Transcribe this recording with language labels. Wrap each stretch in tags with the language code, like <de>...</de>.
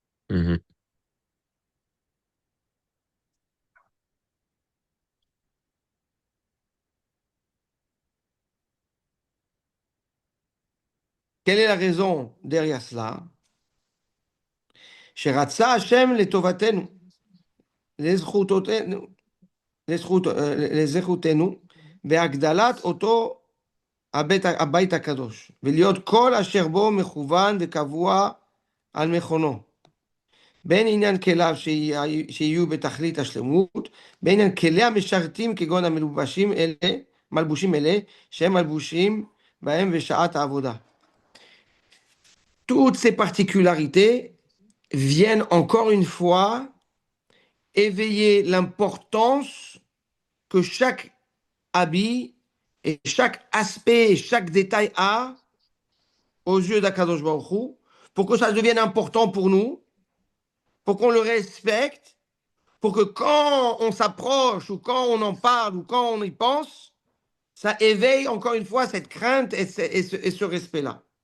<fr>Mhm. Quelle est la raison derrière cela?</fr> <he>Sheratza Hashem letovatenu, lezchutotenu, לזכותנו בהגדלת אותו הבית הקדוש, ולהיות כל אשר בו מכוון וקבוע על מכונו. בין עניין כליו שיהיו בתכלית השלמות, בין עניין כלי המשרתים כגון מלבושים אלה, שהם מלבושים בהם בשעת העבודה.</he> <fr>Toutes ces particularités viennent encore une fois éveiller l'importance que chaque habit et chaque aspect et chaque détail a aux yeux d'Akadosh Baruch Hu, pour que ça devienne important pour nous, pour qu'on le respecte, pour que quand on s'approche ou quand on en parle ou quand on y pense, ça éveille encore une fois cette crainte et ce respect-là.</fr>